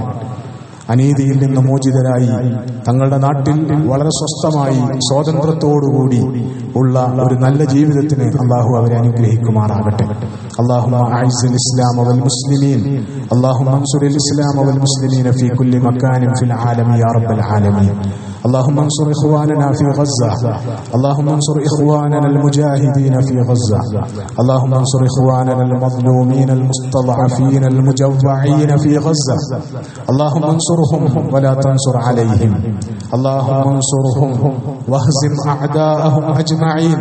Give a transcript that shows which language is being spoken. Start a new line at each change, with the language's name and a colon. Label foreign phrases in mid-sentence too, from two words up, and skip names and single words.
Malayalam: അനീതിയിൽ നിന്ന് മോചിതരായി തങ്ങളുടെ നാട്ടിൽ വളരെ സ്വസ്ഥമായി സ്വാതന്ത്ര്യത്തോടുകൂടി ഉള്ള ഒരു നല്ല ജീവിതത്തിന് അള്ളാഹു അവരെ അനുഗ്രഹിക്കുമാറാകട്ടെ.
Arabic: اللهم أعز الإسلام والمسلمين، اللهم انصر الإسلام والمسلمين في كل مكان في العالم يا رب العالمين. اللهم انصر إخواننا في غزة، اللهم انصر إخواننا المجاهدين في غزة، اللهم انصر إخواننا المظلومين المستضعفين المجوعين في غزة، اللهم انصرهم ولا تنصر عليهم، اللهم انصرهم واهزم أعداءهم أجمعين.